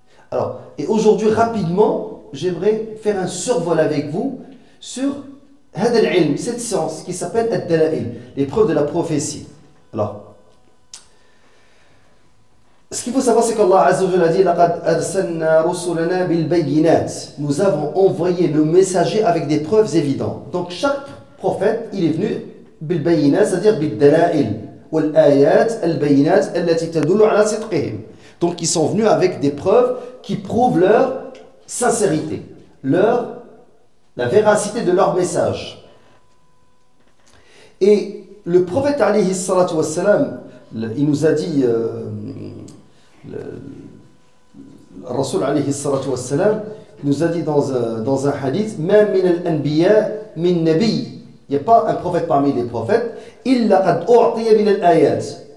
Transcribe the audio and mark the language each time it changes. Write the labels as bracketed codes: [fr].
[fr] Alors, et aujourd'hui, rapidement, j'aimerais faire un survol avec vous sur cette science qui s'appelle Ad-Dala'il, les preuves de la prophétie. Alors, ce qu'il faut savoir, c'est qu'Allah Azza wa Jalla a dit [ar] لَقَدْ أَرْسَلْنَا رُسُلَنَا بِالْبَيِّنَاتِ. [fr] Nous avons envoyé nos messagers avec des preuves évidentes. Donc chaque prophète, il est venu [ar] بالبينات, [fr] c'est-à-dire [ar] بالدلائل والآيات البينات التي تدل على صدقهم. [fr] Donc ils sont venus avec des preuves qui prouvent leur sincérité, la véracité de leur message. Et le prophète alayhi salatu wassalam, il nous a dit, le Rasul alayhi salatu wassalam, il nous a dit dans un hadith, même [ar] min al-anbiya min nabi, [fr] il n'y a pas un prophète parmi les prophètes, [ar] illa qad u'tiya min al-ayat.